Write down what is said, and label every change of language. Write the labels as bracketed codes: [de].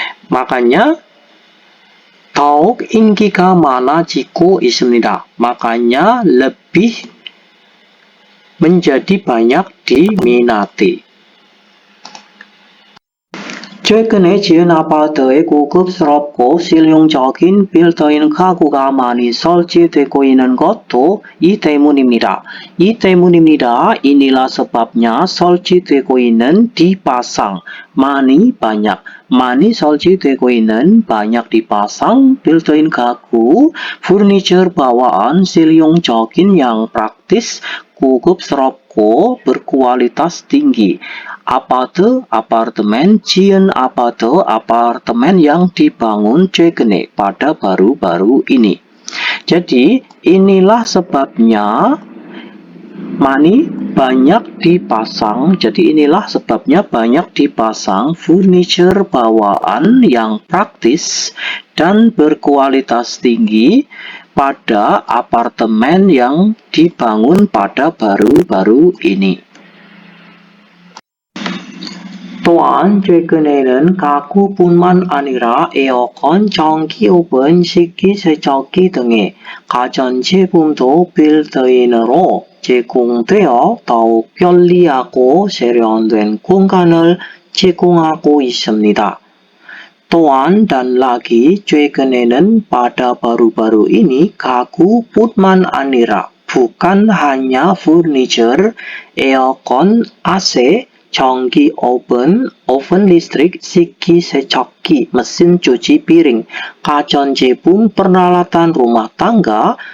[id] Makanya [ko] 더욱 인기가 많아지고 있습니다. [id] Makanya lebih menjadi banyak diminati. [ko] 최근에 지은 아파트에 고급스럽고 실용적인 빌트인 가구가 많이 설치되고 있는 것도 이 때문입니다. [id] Inilah sebabnya [ko] 설치되고 있는 [id] dipasang, 많이 banyak. [ko] 많이 설치되고 있는 [id] banyak dipasang [ko] 빌트인 가구, [id] furniture bawaan [ko] 실용적인 [id] yang praktis, [ko] 고급스럽고 [id] berkualitas tinggi. 아파트, apartemen, [ko] 지은 아파트, [id] apartemen yang dibangun [ko] 최근에 [id] pada baru-baru ini. Jadi inilah sebabnya money banyak dipasang. Jadi inilah sebabnya banyak dipasang furniture bawaan yang praktis dan berkualitas tinggi pada apartemen yang dibangun pada baru-baru ini. [ko] 또한 최근에는 가구뿐만 아니라 에어컨, 전기 오븐, 식기세척기 등의 가전제품도 빌트인으로 제공되어 더욱 편리하고 세련된 공간을 제공하고 있습니다. 또한 [id] dan lagi [ko] 최근에는 [id] pada baru-baru ini [ko] 가구뿐만 아니라 [id] bukan hanya furniture, 에어컨, AC, 전기 oven, oven listrik, 식기세척기, mesin cuci piring, [ko] 가전제품 [id] peralatan rumah tangga,